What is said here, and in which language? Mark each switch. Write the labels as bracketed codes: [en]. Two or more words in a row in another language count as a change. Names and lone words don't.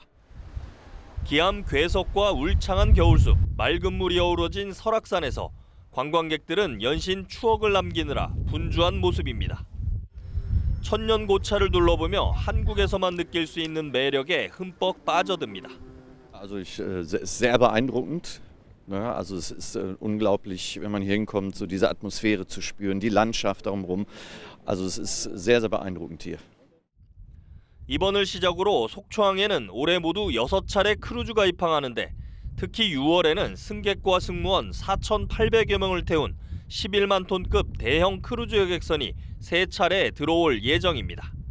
[ko] 기암 괴석과 울창한 겨울숲, 맑은 물이 어우러진 설악산에서 관광객들은 연신 추억을 남기느라 분주한 모습입니다. 천년 고차를 둘러보며 한국에서만 느낄 수 있는 매력에 흠뻑 빠져듭니다. [de] Also sehr beeindruckend. Also es ist unglaublich, wenn man hier hinkommt, so diese Atmosphäre zu spüren, die Landschaft darum. Also es ist sehr, sehr beeindruckend hier. [ko] 이번을 시작으로 속초항에는 올해 모두 6차례 크루즈가 입항하는데 특히 6월에는 승객과 승무원 4,800여 명을 태운 11만 톤급 대형 크루즈 여객선이 3차례 들어올 예정입니다.